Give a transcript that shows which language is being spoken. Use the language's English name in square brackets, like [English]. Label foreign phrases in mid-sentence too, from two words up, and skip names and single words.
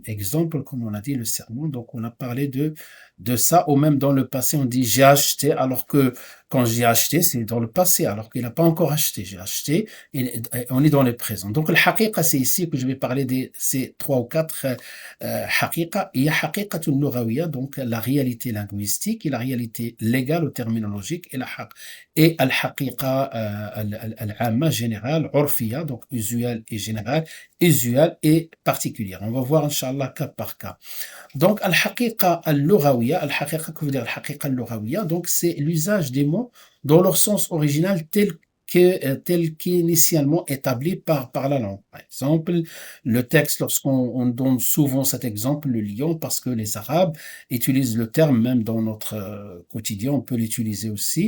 [French] Exemple, comme on a dit, le serment, donc on a parlé de ça, ou même dans le passé, on dit j'ai acheté, alors que quand j'ai acheté, c'est dans le passé, alors qu'il n'a pas encore acheté. J'ai acheté, et on est dans le présent. Donc le haqiqa, c'est ici que je vais parler de ces trois ou quatre haqiqa. Il y a [Arabic] حقيقة اللغوية, [French] donc la réalité linguistique et la réalité légale ou terminologique, et [Arabic] الحقيقة العامة [French] générale, urfiya, donc usuel et général, usuel et particulière. On va voir, Inch'Allah, cas par cas. Donc, [Arabic] الحقيقة اللغوية، الحقيقة, [French] que veut dire [Arabic] الحقيقة اللغوية? [French] Donc, c'est l'usage des mots dans leur sens original tel qu'initialement établi par la langue. Par exemple, le texte, lorsqu'on donne souvent cet exemple, le lion, parce que les Arabes utilisent le terme, même dans notre quotidien, on peut l'utiliser aussi.